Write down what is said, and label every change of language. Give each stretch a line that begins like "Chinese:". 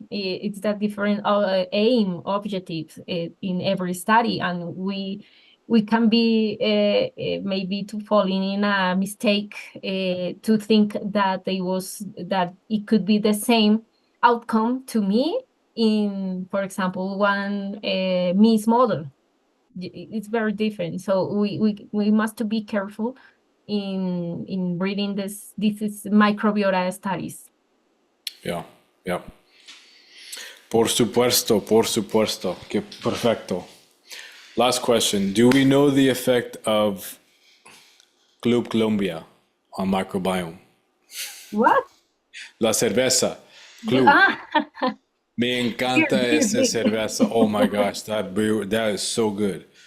English: It's a different aim, objectives in every study, and we can be maybe to falling in a mistake to think that it could be the same outcome to me in, for example, one Mies model. It's very different. So we must be careful in reading this. This is microbiota studies. Yeah. Yeah.
Spanish: Por supuesto, por supuesto. Que perfecto. Last question.
English: Do we know the effect of Club Colombia on microbiome? What?
Spanish: La cerveza. Club. Me encanta esa cerveza.
English: Oh my gosh, that is so good.